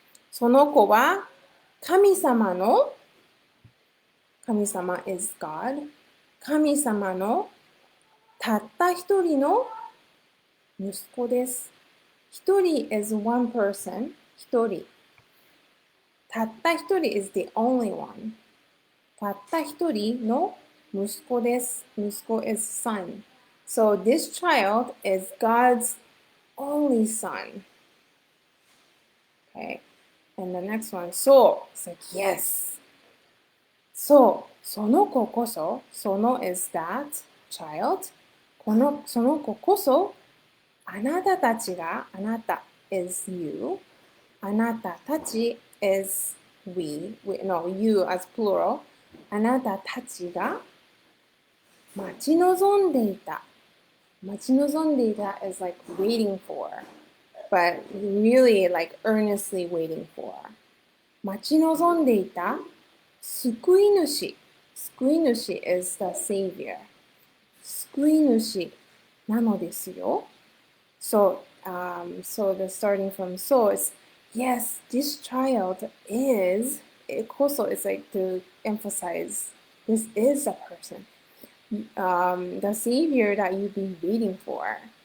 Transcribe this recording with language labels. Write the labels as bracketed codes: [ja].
[ja] その子は神様の、神様 [en] is God. [ja] 神様のたった一人の息子です。 [en] 一人 is one person. [ja] 一人。 [en] たった一人 is the only one. [ja] たった一人の息子です。 [en] 息子 is son. So this child is God's only son. Okay. And the next one, so. It's like, yes. So, [ja] その子こそ、その [en] is that child. [ja] その子こそ、あなたたちが、あなた [en] is you. あなたたち is no, you as plural. [ja] あなたたちが待ち望んでいた。 [en] 待ち望んでいた is like waiting for, but really like earnestly waiting for. [ja] 待ち望んでいた救い主。 [en] 救い主 is the savior. [ja] 救い主なのですよ。 [en] So, so the starting from so is, yes, this child is, also it's like to emphasize, this is a person, the savior that you've been waiting for.